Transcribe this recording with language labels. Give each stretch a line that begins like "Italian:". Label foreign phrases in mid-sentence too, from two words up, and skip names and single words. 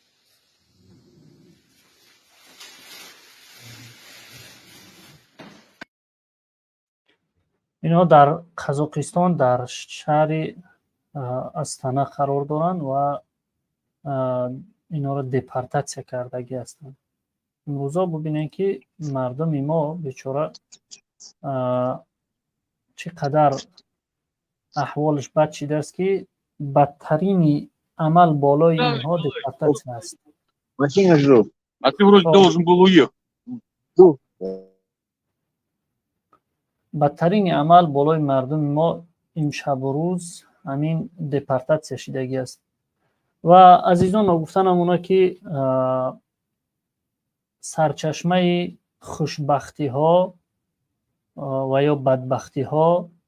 Tajik: اینا در قزاقستان در شهر استانه قرار دارن و اینا رو دپارتاسیا کردگی هستند. امروزا ببینید که مردم ما بیچاره چقدر احوالش بد شده است که بدترین عمل بالای اینها دپارتاسیا است.
Russian: Машина жду. А ты вроде должен был уехать. Жду.
Tajik: بدترین عمل بالای مردم ما این شب و روز همین دپارتاسیا شدگی است. و عزیزان گفتن اونا که سرچشمه خوشبختی ها و یا بدبختی ها،